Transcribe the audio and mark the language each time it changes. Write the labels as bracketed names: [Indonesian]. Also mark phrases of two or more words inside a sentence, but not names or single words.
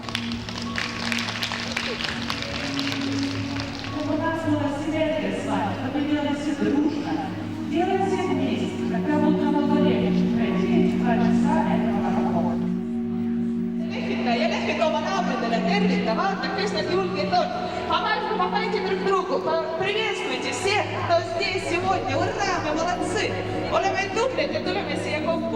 [Estonian] Ja lehvige oma naabritele, tervita, vaata, kes nad julged on. [Russian] Помогайте друг другу, приветствуйте всех, кто здесь сегодня. Ура, мы молодцы. [Estonian] Oleme tublid ja tuleme siia kokku.